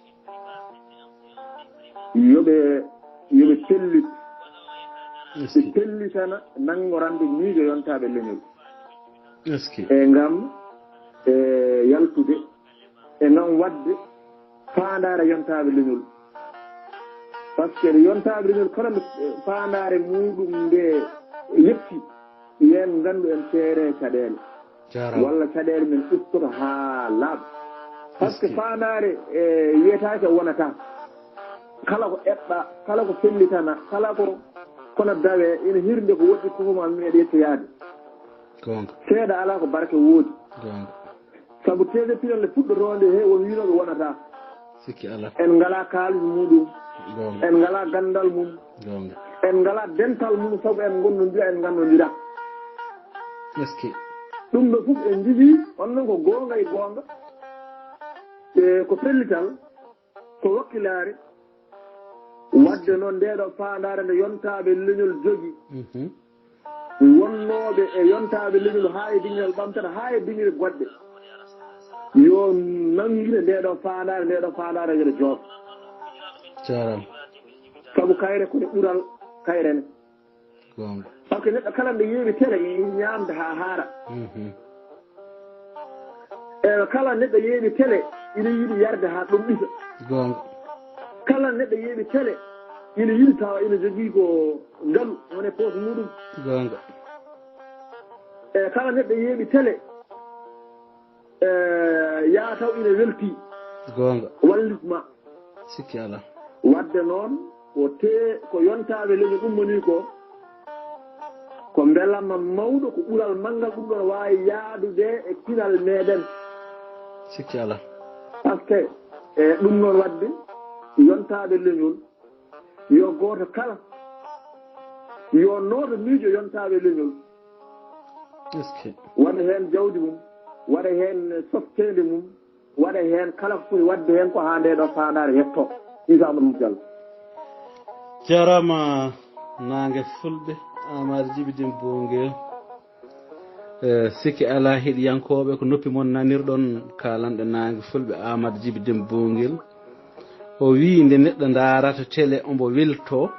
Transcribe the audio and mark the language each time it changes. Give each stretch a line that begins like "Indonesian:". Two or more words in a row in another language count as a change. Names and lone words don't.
Fula: yoɓe pellit ɓe pellitana nangorande miijo yontaɓe leñol e gam e yaltude e gam wadde faandare yontaɓe leñol par ce que yontaɓe leñol kala nde faandare muɗum nde yetti yen gandu en feere caɗele walla caɗele men ustoto ha laaɓa
French: par ce que
Fula: faandare wiyetake wonata kala ko eɓɓa kala ko fellitana kala ko kono dawe ina hirde ko woɗɗi kofoma meeɗa yettoyade seeɗa ala ko barke woodi saabu tede pinolle puɗɗotonde he won winoɓe wonata sikki ala en ngala kaalis muɗum en ngala gandal mum en ngala dental mum saabu en gondodira en gandodira
French: est ce que
Fula: ɗum ɗo fof en jogii on noon ko goonga e goonga e ko pellital ko wakkilare wadde noon ndeɗo faandare nde yontaɓe leñol jogii wonnooɓe e yontaɓe leñol haa e diŋel ɓamtata haa e diŋel goɗɗe yo nangire ndeɗo faandare ngede jooɗo jaram sabu kayre kone ɓural kayrene gonga
French: par ce que
Fula: neɗɗo kala nde yeewi tele ñaamde haa haara e kala neɗɗo yeewi tele ina yiɗi yarde haa ɗum ɗisa gonga kala neɗɗo yeewi tele ina yiɗi tawa ina jogii ko ngalu wone poos muɗum gonga e kala neɗɗo yeeɓi télé yaa taw ina welti gonga wallisma sikki ala wadde noon ko yontaɓe leñol ummani ko belamma mawɗo ko ɓural manngal ɗum ɗon waawi yaadude e pinal meɗen sikki ala
French: par ce que
Fula: e ɗum noon wadde yontaɓe leñol yo gooto kala yo nooto miijo yontaɓe leñol
French: est ce que
Fula: waɗa heen jawdi mum waɗa heen softede mum waɗa heen kala ko foti wadde heen ko haa ndeɗo faandare hetto isamadou diallo jarama nangue fulɓe Amadou Djiby Dembo Ngel sikki ala heɗiyankoɓe ko noppi moon nanirɗon kalanɗe nangue fulɓe Amadou Djiby Dembo Ngel o wi nde neɗɗo darata télé ombo welto